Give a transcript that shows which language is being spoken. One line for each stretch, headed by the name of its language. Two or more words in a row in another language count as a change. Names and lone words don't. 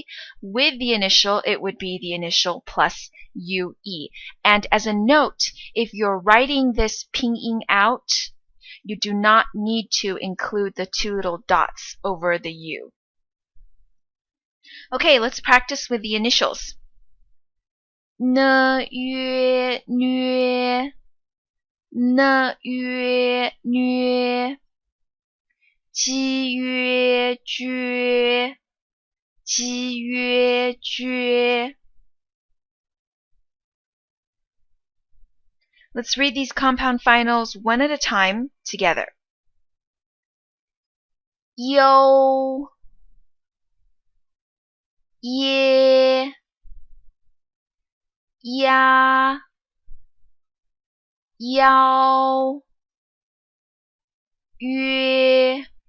English: With the initial, it would be the initial plus U-E. And as a note, if you're writing this pinyin out, you do not need to include the two little dots over the U. Okay, let's practice with the initials.
Chinese: N, yue, nue. N, yue, nue. Ji, yue, jue. Ji, yue, jue.
English: Let's read these compound finals one at a time together.
Chinese: Yo, 耶呀腰约.